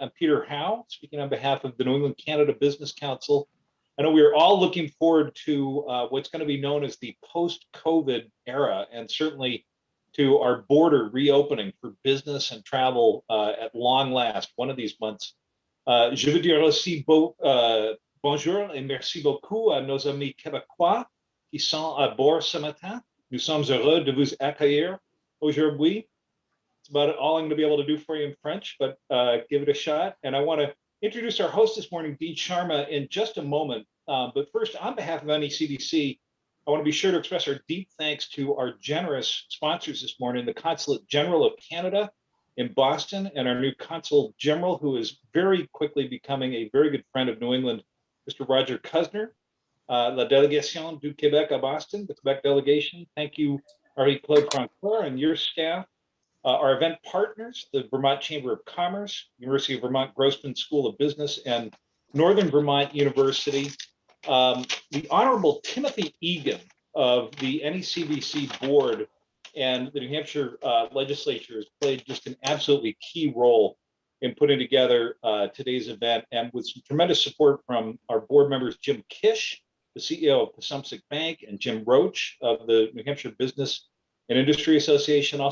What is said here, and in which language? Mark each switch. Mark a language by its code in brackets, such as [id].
[en] I'm Peter Howe, speaking on behalf of the New England Canada Business Council. I know we are all looking forward to what's going to be known as the post-COVID era, and certainly to our border reopening for business and travel at long last, one of these months. [fr] Je veux dire aussi bonjour et merci beaucoup à nos amis québécois qui sont à bord ce matin. Nous sommes heureux de vous accueillir aujourd'hui. [en] It's about all I'm going to be able to do for you in French, but give it a shot. And I want to introduce our host this morning, Dean Sharma, in just a moment. But first, on behalf of NECDC, I want to be sure to express our deep thanks to our generous sponsors this morning, the Consulate General of Canada in Boston, and our new Consul General, who is very quickly becoming a very good friend of New England, Mr. Roger Cuzner. La Délégation du Québec à Boston, the Quebec delegation. Thank you, Marie-Claude Francoeur and your staff. Our event partners, the Vermont Chamber of Commerce, University of Vermont Grossman School of Business, and Northern Vermont University. The Honorable Timothy Egan of the NECDC board and the New Hampshire legislature has played just an absolutely key role in putting together today's event, and with some tremendous support from our board members, Jim Kish, the CEO of Passumpsic Bank, and Jim Roach of the New Hampshire Business and Industry Association.